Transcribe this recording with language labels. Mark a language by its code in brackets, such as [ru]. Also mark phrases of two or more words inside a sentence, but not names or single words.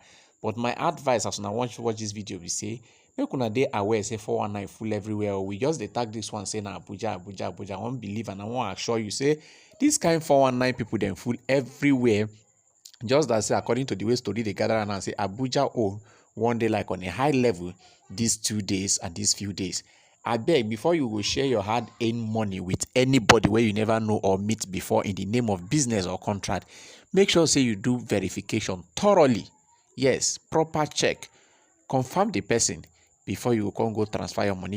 [pcm] But my advice as una watch this video be say make una dey aware say 419 full everywhere. Or we just dey tag this one say na Abuja. I wan believe and I wan assure you say this kind 419 people dem full everywhere. Just as say according to the way story they gather and say Abuja one day like on a high level these 2 days and these few days. I beg before you will share your hard-earned money with anybody where you never know or meet before in the name of business or contract, make sure say you do verification thoroughly. Yes, proper check. Confirm the person before you can go transfer your money.